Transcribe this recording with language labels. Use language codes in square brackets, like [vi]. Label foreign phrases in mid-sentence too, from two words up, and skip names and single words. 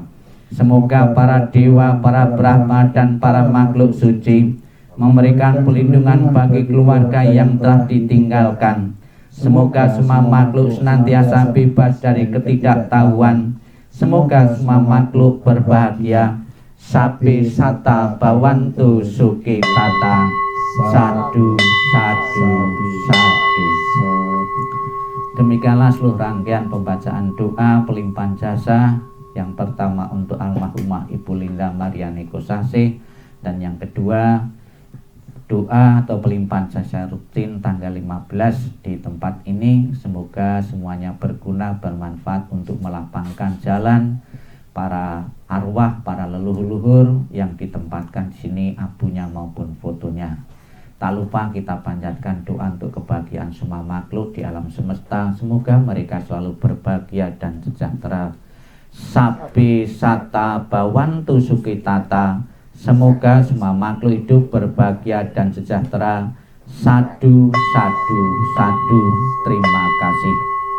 [id] Semoga para dewa, para brahma dan para makhluk suci memberikan pelindungan bagi keluarga yang telah ditinggalkan. Semoga semua makhluk senantiasa bebas dari ketidaktahuan. Semoga semua makhluk berbahagia. [pi] Sabi sata bawantu suki tata. Sadu, sadu, sadu. [id] Demikianlah seluruh rangkaian pembacaan doa pelimpahan jasa. Yang pertama untuk Almarhumah Ibu Linda Mariani Kosasih, dan yang kedua doa atau pelimpahan jasa rutin tanggal 15 di tempat ini. Semoga semuanya berguna, bermanfaat untuk melapangkan jalan para arwah, para leluhur-leluhur yang ditempatkan di sini, abunya maupun fotonya. Tak lupa kita panjatkan doa untuk kebahagiaan semua makhluk di alam semesta. Semoga mereka selalu berbahagia dan sejahtera. [pi] Sabi sata bawantu sukitata. [id] Semoga semua makhluk hidup berbahagia dan sejahtera. [pi] Sadu, sadu, sadu. [id] Terima kasih.